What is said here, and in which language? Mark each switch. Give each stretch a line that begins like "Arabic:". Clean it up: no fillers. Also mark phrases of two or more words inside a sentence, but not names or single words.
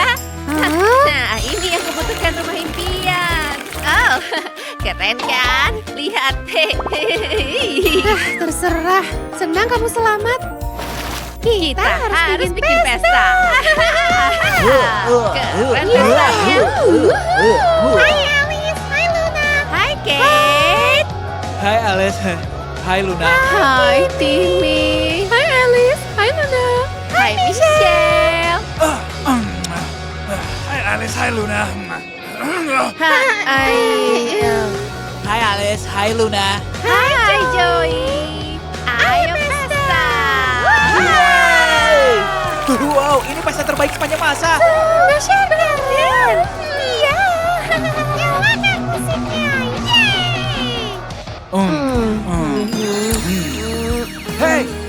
Indonesian: Nah, ini yang kubutuhkan rumah impian. Oh, keren kan? Lihat. Terserah, senang kamu selamat. Kita harus bikin pesta. Keren Wah. pestanya. Hai Alice, hai Luna. Hai, Kate. Hai Alice. Hai Luna. Hai, Timmy. Hai Alice, hai Luna. Hai, Michelle. Hai Alice, hai Luna. Hai. Hai Alice, hai Luna. Hai, Joey. Ayo pesta. Wow, ini pesta terbaik sepanjang masa. Dahsyat keren. Iya. Nyalakan musiknya. Hey,